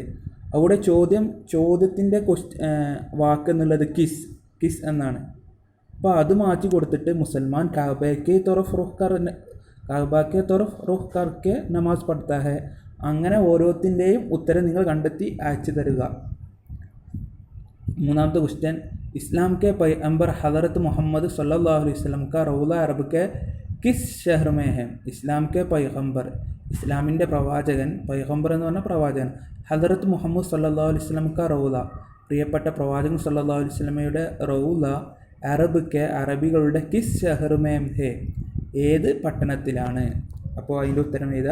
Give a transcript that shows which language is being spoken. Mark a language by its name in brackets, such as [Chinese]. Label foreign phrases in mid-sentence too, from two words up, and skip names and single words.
[Malayalam] അവിടെ ചോദ്യത്തിൻ്റെ വാക്ക് എന്നുള്ളത് കിസ് എന്നാണ്. അപ്പോൾ അത് മാറ്റി കൊടുത്തിട്ട് [Hindi] मुसलमान काबा के तरफ़ रुख़ करके नमाज़ പढ़ता है. [Malayalam] അങ്ങനെ ഓരോത്തിൻ്റെയും ഉത്തരം നിങ്ങൾ കണ്ടെത്തി അയച്ചു തരിക. മൂന്നാമത്തെ ക്വസ്റ്റ്യൻ, [Hindi] इस्लाम के पैगंबर हज़रत मोहम्मद [Arabic] صلى الله عليه وسلم [Hindi] का रौला अरब के किस शहर में है? इस्लाम के पैगंबर [Malayalam] ഇസ്ലാമിൻ്റെ പ്രവാചകൻ, പൈഗംബർ എന്ന് പറഞ്ഞാൽ പ്രവാചകൻ, ഹദറത്ത് മുഹമ്മദ് [Arabic] صلى الله عليه وسلم [Hindi] का रौला [Malayalam] പ്രിയപ്പെട്ട പ്രവാചകൻ [Arabic] صلى الله عليه وسلم [Malayalam] റൗല [Hindi] अरब के [Malayalam] അറബികളുടെ [Hindi] किस शहर में है [Malayalam] ഏത് പട്ടണത്തിലാണ്? അപ്പോൾ അതിൻ്റെ ഉത്തരം ഏതാ?